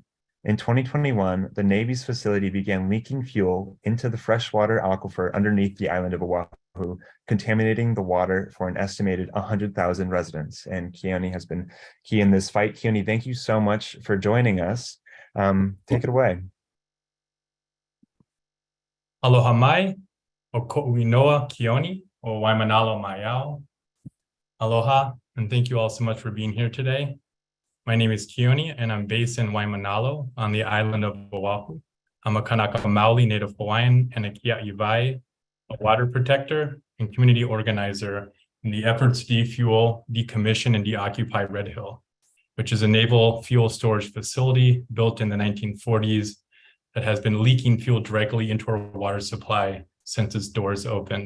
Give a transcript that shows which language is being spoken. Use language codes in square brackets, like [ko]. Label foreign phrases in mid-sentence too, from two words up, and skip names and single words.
[en] In 2021, the Navy's facility began leaking fuel into the freshwater aquifer underneath the island of Oahu, contaminating the water for an estimated 100,000 residents. And Keone has been key in this fight. Keone, thank you so much for joining us. Take it away. [haw] Aloha mai, o ko'uinoa Keone, o Waimanalo maiao. [en] Aloha, and thank you all so much for being here today. My name is Keone, and I'm based in Waimanalo on the island of Oahu. I'm a [haw] Kanaka Maoli [en] native Hawaiian and a Kiaiwai, a water protector and community organizer in the efforts to defuel, decommission, and deoccupy Red Hill, which is a naval fuel storage facility built in the 1940s that has been leaking fuel directly into our water supply since its doors opened.